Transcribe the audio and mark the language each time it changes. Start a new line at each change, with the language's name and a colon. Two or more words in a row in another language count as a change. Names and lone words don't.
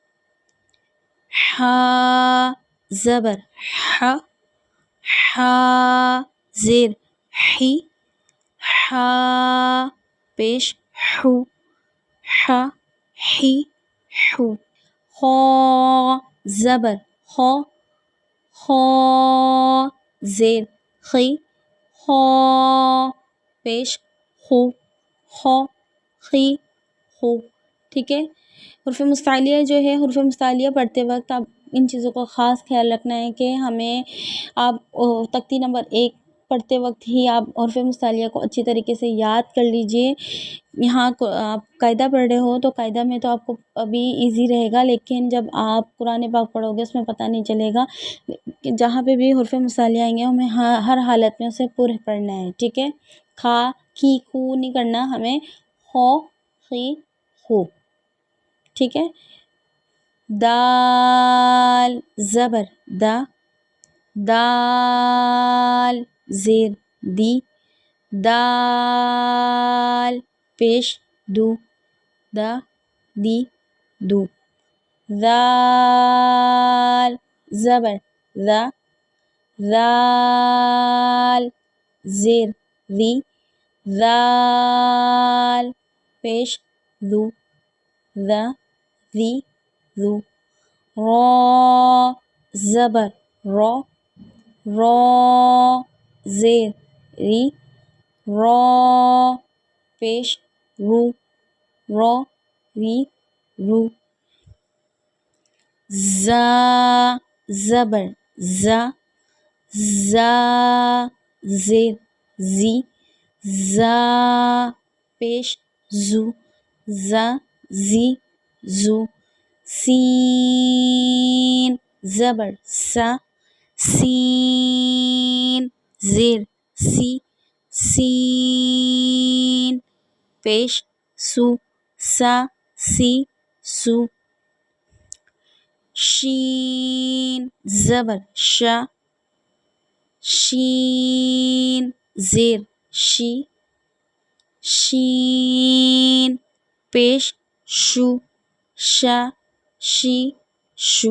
Urdu: حا زبر حا، حا زیر حی، حا پیش حو، حا حی حو. خا زبر خا، خا زیر خی، خو پیش خو، خو خی خو، ٹھیک ہے. حروف مستعلیہ جو ہے، حروف مستعلیہ پڑھتے وقت آپ ان چیزوں کا خاص خیال رکھنا ہے کہ ہمیں آپ تختی نمبر 1 پڑھتے وقت ہی آپ حروف مستعلیہ کو اچھی طریقے سے یاد کر لیجئے. یہاں آپ قاعدہ پڑھ رہے ہو تو قاعدہ میں تو آپ کو ابھی ایزی رہے گا، لیکن جب آپ قرآن پاک پڑھو گے اس میں پتہ نہیں چلے گا. جہاں پہ بھی حروف مستعلیہ آئیں گے ہمیں ہر حالت میں اسے پورے پڑھنا ہے، ٹھیک ہے. کھا کی خو نہیں کرنا ہمیں، خو خی خو، ٹھیک ہے. دال زبر دا، دال زیر دی، دال پیش دو، دا دی دو. ذال زبر ذا، ذال زیر ذی، ذال پیش ذو، ذا ذی ذو. را زبر را، را زیر ری، را پیش رو، را ری رو. زا زبر زا، زا زیر زی، زا پیش زو، زا زی زو. سین زبر سا، سین زیر سی، سین پیش سو، سا سی سو. شین زبر شا، شین زیر شی، شین پیش شو، شا شی شو.